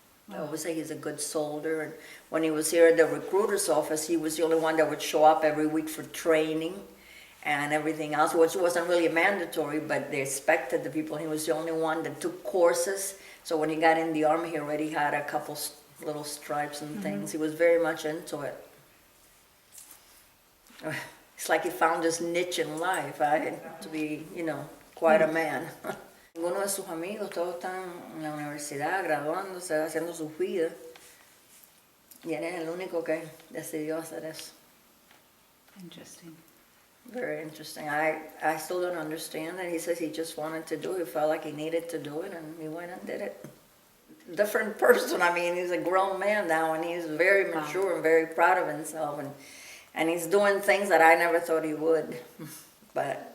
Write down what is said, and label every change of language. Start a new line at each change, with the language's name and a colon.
English: I always say he's a good soldier. And when he was here at the recruiter's office, he was the only one that would show up every week for training and everything else, which wasn't really mandatory, but they expected the people. He was the only one that took courses. So when he got in the Army, he already had a couple little stripes and things. He was very much into it. It's like he found his niche in life, to be, quite a man.
Spanish: Ninguno de sus amigos, todos están en la universidad, graduándose, haciendo sus vidas. Y él es el único que decidió hacer eso.
English: Interesting. Very interesting. I still don't understand it. He says he just wanted to do it. He felt like he needed to do it, and he went and did it. Different person. I mean, he's a grown man now, and he's very mature and very proud of himself, and he's doing things that I never thought he would. But